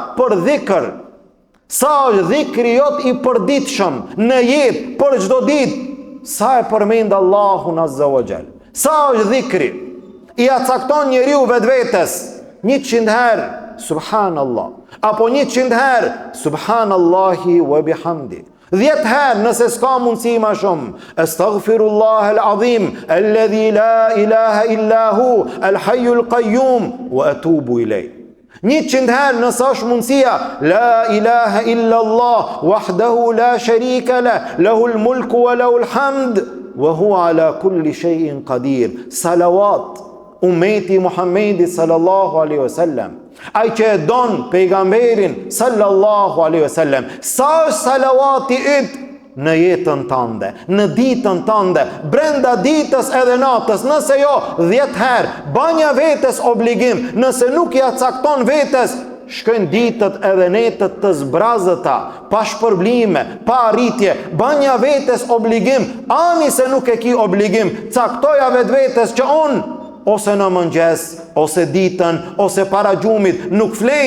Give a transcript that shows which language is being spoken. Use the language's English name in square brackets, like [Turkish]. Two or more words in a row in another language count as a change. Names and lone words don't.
[Albanian] Për dhikr. Sa është dhikri jot i përditshëm në jetë, për çdo ditë, sa e përmend Allahun [Arabic] عز وجل. [Albanian] Sa është dhikri? I cakton njeriu vetvetes 100 herë subhanallah, apo 100 herë [Arabic] سبحان الله وبحمده, [Albanian] 10 herë nëse s'ka mundësi ma shumë, [Arabic] أستغفر الله العظيم الذي لا إله إلا هو الحي القيوم وأتوب إليه. [Albanian] 100 herë nëse është mundësia, [Arabic] لا إله إلا الله وحده لا شريك له له الملك وله الحمد وهو على كل شيء قدير. [Albanian] Salawat ummeti Muhammedi [Arabic] صلى الله عليه وسلم, [Albanian] ai që e don pejgamberin [Arabic] صلى الله عليه وسلم, [Albanian] sa është salavati yt në jetën tënde, në ditën tënde, brenda ditës edhe natës, nëse jo 10 herë, banja vetes obligim, nëse nuk ja cakton vetes, shkojnë ditët edhe netët të zbrazëta, pa shpërblime, pa arritje, banja vetes obligim, ani se nuk e ki obligim, caktoja vetvetes që unë ose në mëngjes, ose ditën, ose para gjumit, nuk flej.